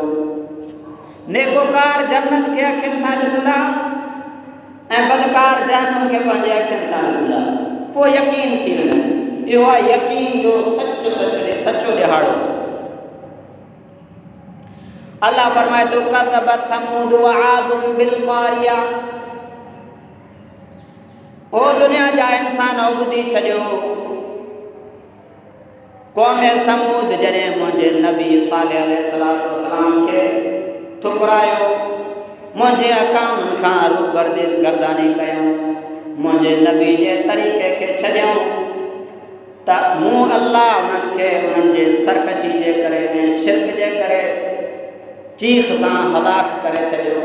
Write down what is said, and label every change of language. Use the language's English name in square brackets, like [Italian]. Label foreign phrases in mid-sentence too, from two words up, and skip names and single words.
[Sindhi] नेकोकार जन्नत खे अखियुनि सां ॾिसंदा ऐं बदकार जहन्नम खे पंहिंजे अखियुनि सां ॾिसंदा, पोइ यकीन थी वेंदो। इहो आहे यकीन जो सचो ॾिहाड़ो। अल्लाह फरमाए तो [Arabic] كذبت ثمود وعاد بالقارعة, [Sindhi] ओ दुनिया जा इंसान ॿुधी छॾियो, क़ौम समूद जॾहिं मुंहिंजे नबी सालिह [Arabic] عليه الصلاة والسلام [Sindhi] खे ठुकरायो, मुंहिंजे अकामनि खां रूगर्दानी कयूं, मुंहिंजे नबी जे तरीक़े खे छॾियऊं, त मूं अल्लाह उन्हनि खे उन्हनि जे सरकशी जे करे ऐं शिरक जे करे चीख सां हलाक करे छॾियो।